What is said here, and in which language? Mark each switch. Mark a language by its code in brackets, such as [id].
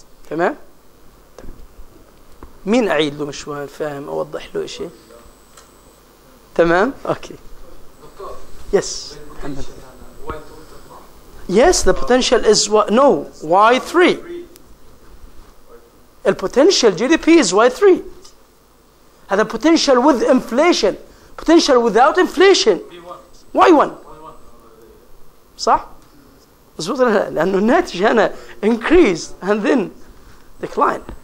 [ar] تمام؟ مين أعيد له مش فاهم أوضح له شيء؟ تمام؟ أوكي. [en] Yes. Yes, the potential is no Y3. The potential GDP is Y3. هذا potential with inflation. Potential without inflation Y1. [ar] صح؟ مظبوط لأنه الناتج هنا [en] increase and then decline.